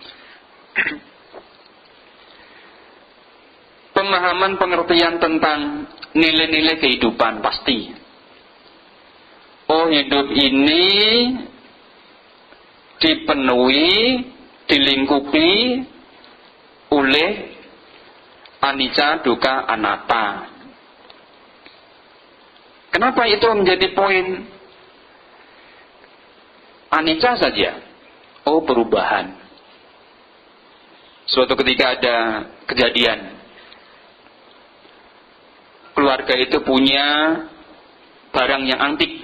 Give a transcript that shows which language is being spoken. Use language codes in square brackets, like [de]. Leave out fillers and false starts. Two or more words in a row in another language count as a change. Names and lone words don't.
[id] Pemahaman pengertian tentang nilai-nilai kehidupan pasti. Oh, hidup ini dipenuhi, dilingkupi oleh [pi] anicca, dukkha, anatta. [id] Kenapa itu menjadi poin? Anicca saja. Oh, perubahan. Suatu ketika ada kejadian. Keluarga itu punya barang yang antik.